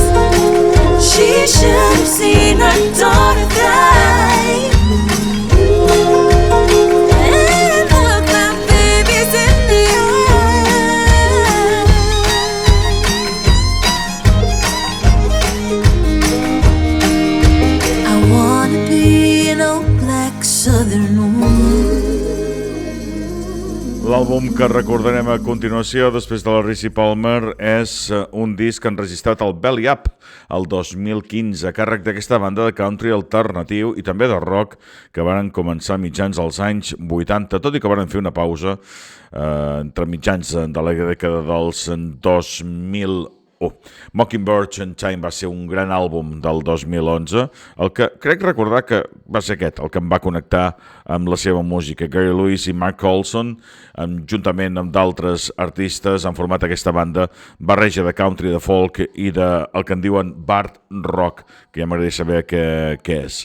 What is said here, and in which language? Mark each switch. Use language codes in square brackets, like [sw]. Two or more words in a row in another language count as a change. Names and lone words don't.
[en] She should have seen her daughter thrive and look my babies in the eyes. I wanna be an old black southern woman. [ca] L'àlbum que recordarem a continuació, després de la Ricci Palmer, és un disc enregistrat al Bellow el 2015, a càrrec d'aquesta banda de country alternatiu i també de rock que van començar mitjans als anys 80, tot i que van fer una pausa entre mitjans de la dècada dels 2000. Mockingbird and Time va ser un gran àlbum del 2011, el que crec recordar que va ser aquest, el que em va connectar amb la seva música. Gary Lewis i Mark Olson, juntament amb d'altres artistes, han format aquesta banda barreja de country, de folk i el que en diuen [en] bard rock, [ca] que ja m'agradaria saber què és.